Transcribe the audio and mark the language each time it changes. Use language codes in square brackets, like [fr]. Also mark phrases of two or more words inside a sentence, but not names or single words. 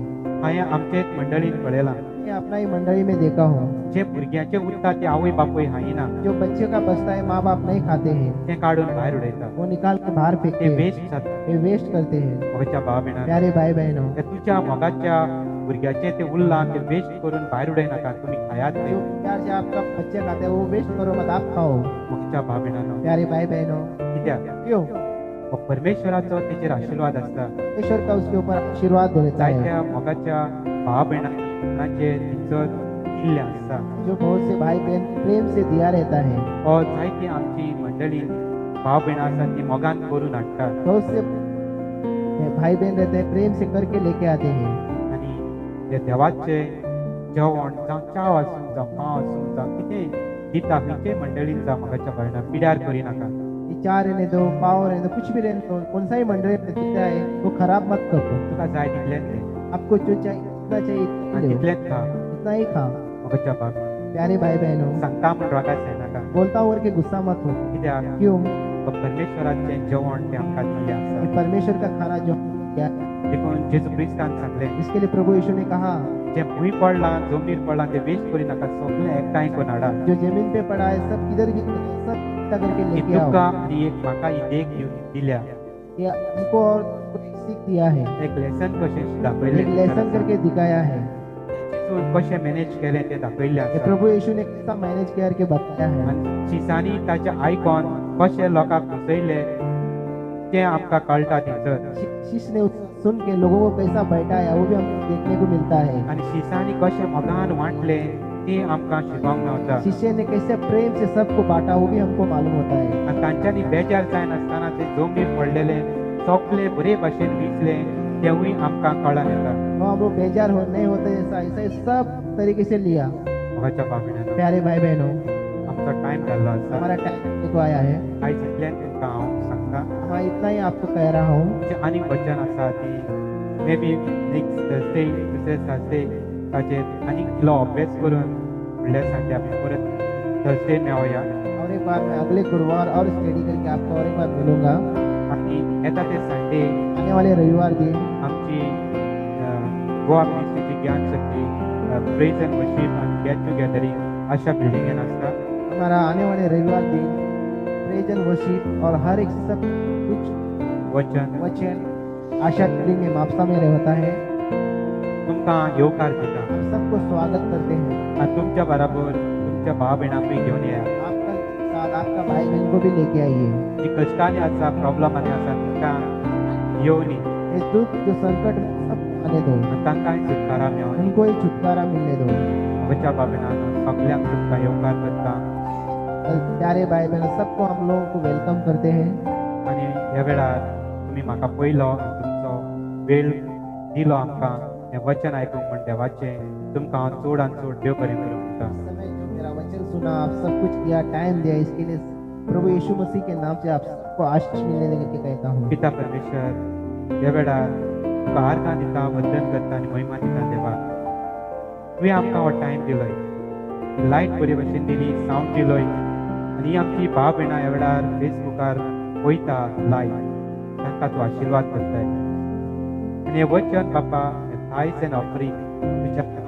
[kok] हांवें आमचे एक मंडळीन पळयलां [hi] मैं अपना ही मंडली में देखा हूँ, [kok] जे भुरग्याचे उरता ते आवय बापूय खायना [hi] जो बच्चे का बचता है माँ बाप नहीं खाते हैं, [kok] ते काडून भायर उडयता [hi] वो निकाल के बाहर फेंकते [kok] ते [hi] हैं, [kok] वेस्ट जाता [hi] वे वेस्ट करते हैं। [kok] म्हाका भाव भयणां [hi] प्यारे भाई बहनों, [kok] ते तुज्या मोगाच्या भुरग्याचे ते उरलां ते वेस्ट करून भायर उडयनाका तुमी खायात ते [hi] जो प्यार से आपका बच्चे खाते हैं वो वेस्ट करो मत, आप खाओ। [kok] म्हाका भाव भयणांनो [hi] प्यारे भाई बहनों, [kok] कित्याक [hi] क्यों? [kok] हो परमेश्वराचो तेजेर आशीर्वाद आसता [hi] परमेश्वर का उसके ऊपर आशीर्वाद देता है। [kok] जायत्या मोगाच्या भाव भयणांचे इज्जत दिल्ले आसता [hi] जो बहुत से भाई बहन प्रेम से दिया रहता है, [kok] और जायती आमची मंडळी भाव भयणां आसात ती मोगान करून हाडटा [hi] बहुत से भाई बहन रहते हैं प्रेम से करके लेके आते हैं। [kok] आनी हे देवाचे जेवण जावं चाव आसूं जावं पाव आसूं जावं कितें दिता खंयचे मंडळीन जावं मोगाच्या भयणां पिड्यार करिनाका [hi] ये चार रहने दो, पाव रहने दो, कुछ भी रहने दो, कौन सा ही मंडली में देता है वो खराब मत करो। [kok] तुका जाय तितलेंच दे [hi] आपको जो चाहिए जितना चाहिए उतना [kok] आनी [hi] लो, [kok] तितलेंच खा [hi] इतना ही खाओ। [kok] मोगाच्या भाव [hi] प्यारे भाई बहनों, [kok] सांगता म्हूण रागात जायनाका [hi] बोलता हूँ कि गुस्सा मत हो, [kok] कित्याक [hi] क्यों? [kok] तो परमेश्वराचें जेवण तें आमकां दिल्लें आसा [hi] ये परमेश्वर का खाना जो किया है, [kok] देखून जेजू क्रिस्तान सांगलें [hi] इसके लिए प्रभु यीशु ने कहा, [kok] जे भूंय पडलां जमनीर पडलां ते वेस्ट करिनाका सगळें एकठांय करून हाडा [hi] जो जमीन पे पड़ा है सब किधर सब इकट्ठा करके [kok] ही [hi] लेके आओ। [kok] तुका आनी एक म्हाका ही देख दिल्या [hi] ये हमको और एक सीख दिया है, [kok] एक लेसन कशें [hi] एक [kok] दाखयलें [hi] लेसन करके दिखाया है। [kok] जेजून कशें मॅनेज केलें तें दाखयल्लें [hi] ये [kok] आसा [hi] प्रभु यीशु ने कैसा मैनेज करके बताया है। [kok] आनी शिसांनी ताचें आयकून कशें लोकांक फसयलें तें आमकां कळटा थंयसर [hi] शिष्य ने सुन के लोगों को कैसा बैठाया वो भी हमको देखने को मिलता है। [kok] आनी शिसांनी कशें मोगान वांटलें तें आमकां शिकोंक मेवता [hi] शिष्य ने कैसे प्रेम से सबको बांटा वो भी हमको मालूम होता है। [kok] आनी तांच्यांनी बेजार जायन आसतना तें जमनीर पडलेलें सगळें बरे भाशेन विसलें तेंवूय आमकां कळान येता [hi] वो हम लोग बेजार हो नहीं होते ऐसा ऐसा सब तरीके से लिया। [kok] म्हाका भावणां [hi] प्यारे भाई बहनों, [kok] आमचो टायम जाल्लो आसा [hi] हमारा टाइम को आया है, [kok] आयज इतल्यान तुमकां हांव सांगता [hi] मैं इतना ही आपको कह रहा हूँ। [kok] जे आनीक वचन आसा ती [en] maybe next Thursday [kok] दुसरे थर्सडे ताचेर आनीक इल्लो अभ्यास करून फुडल्या संडे आमी परत थर्सडे मेळोया [hi] और एक बार मैं अगले गुरुवार और स्टडी करके आपको और एक बार मिलूंगा। [kok] आनी येता ते संडे [hi] आने वाले रविवार दिन [kok] आमची गोवा मिनिस्ट्रीची ज्ञान शक्ती [en] praise and worship [kok] आनी [en] get togethering [kok] अशा बिल्डिंगेन आसता [hi] हमारा आने वाले रविवार दिन [en] praise and worship [hi] और हर एक सब कुछ [kok] वचन [hi] वचन आशा बिल्डिंग में मापसा में रहता है। [kok] तुमकां येवकार दिता [hi] हम सबको स्वागत करते हैं। [kok] आनी तुमच्या बराबर तुमच्या भाव भयणांकूय घेवन येया [hi] आपका साथ आपका भाई बहन को भी लेके आइए। [kok] जी कश्टांनी आसा प्रॉब्लमांनी आसा तांकां येवनी [hi] इस दुख जो संकट में सब आने दो, [kok] आनी तांकांय सुटकारा मेळोनी [hi] उनको ही छुटकारा मिलने दो। [kok] म्हज्या बाबेनान सगळ्यांक तुमकां येवकार करता [hi] प्यारे भाई बहन सबको हम लोगों को वेलकम करते हैं। [kok] आनी ह्या वेळार तुमी म्हाका पयलो आनी तुमचो वेळ दिलो आमकां हें वचन आयकूंक म्हण देवाचें तुमकां हांव चड आनी चड देव बरें करूं म्हणटा [hi] समय जो मेरा वचन सुना, आप सब कुछ किया, टाइम दिया, इसके लिए प्रभु यीशु मसीह के नाम से आप सबको आशीष मिलने देने के कहता हूँ। [kok] पिता परमेश्वर ह्या वेळार तुका आर्गां दिता वंदन करता आनी महिमा दिता देवा तुवें आमकां हो टायम दिलोय लायट बरे भशेन दिली सावंड दिलोय आनी आमची भाव भयणां ह्या वेळार फेसबुकार पळयता लायव्ह तांकां तूं आशिर्वाद करताय आनी हें वचन बापा [en] tithes and offering [kok] तुज्या